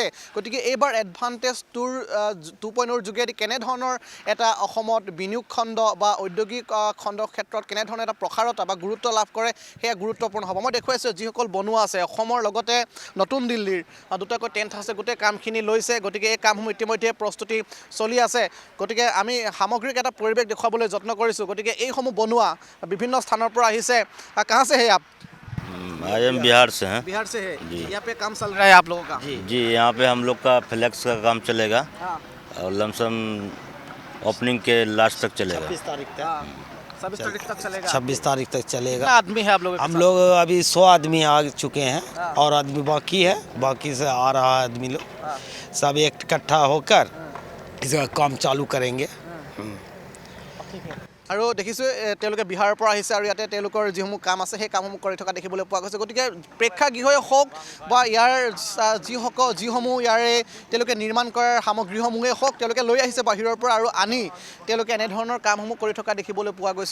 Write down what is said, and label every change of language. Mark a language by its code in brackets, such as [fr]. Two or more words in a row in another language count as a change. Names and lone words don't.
[as] গতিকে এইবাৰ এডভান্টেজ 2.0 যোগেদি কেনেধৰণৰ এটা অসমত বিনিয়োগ খণ্ড বা ঔদ্যোগিক খণ্ডৰ ক্ষেত্ৰত কেনেধৰণৰ এটা প্ৰসাৰতা বা গুৰুত্ব লাভ কৰে সেয়া গুৰুত্বপূৰ্ণ হ'ব। মই দেখুৱাইছোঁ যিসকল বনোৱা আছে অসমৰ লগতে নতুন দিল্লীৰ দুটাকৈ টেণ্ট আছে, গোটেই কামখিনি লৈছে। গতিকে এই কামসমূহ ইতিমধ্যে প্ৰস্তুতি চলি আছে। গতিকে আমি সামগ্ৰিক এটা পৰিৱেশ দেখুৱাবলৈ যত্ন কৰিছোঁ। গতিকে এইসমূহ বনোৱা বিভিন্ন স্থানৰ পৰা আহিছে। [hi] কাहाँ से है आप? आज हम बिहार से हैं। बिहार से है जी। यहाँ पे काम चल रहा है आप लोगों का? जी यहाँ पे हम लोग का फ्लैक्स का काम चलेगा हाँ, और लमसम ओपनिंग के लास्ट तक चलेगा। 26 तारीख तक हाँ, 26 तारीख तक चलेगा। 26 तारीख तक चलेगा। कितना आदमी है आप लोग? हम लोग अभी 100 आदमी आ चुके हैं हाँ। और आदमी बाकी है, बाकी से आ रहा है आदमी लोग। हाँ, सब इकट्ठा होकर इसका काम चालू करेंगे। [as] আৰু দেখিছোঁ তেওঁলোকে বিহাৰৰ পৰা আহিছে আৰু ইয়াতে তেওঁলোকৰ যিসমূহ কাম আছে সেই কামসমূহ কৰি থকা দেখিবলৈ পোৱা গৈছে। গতিকে প্ৰেক্ষাগৃহই হওক বা ইয়াৰ যিসমূহ ইয়াৰে তেওঁলোকে নিৰ্মাণ কৰাৰ সামগ্ৰীসমূহেই হওক তেওঁলোকে লৈ আহিছে বাহিৰৰ পৰা আৰু আনি তেওঁলোকে এনেধৰণৰ কামসমূহ কৰি থকা দেখিবলৈ পোৱা গৈছে।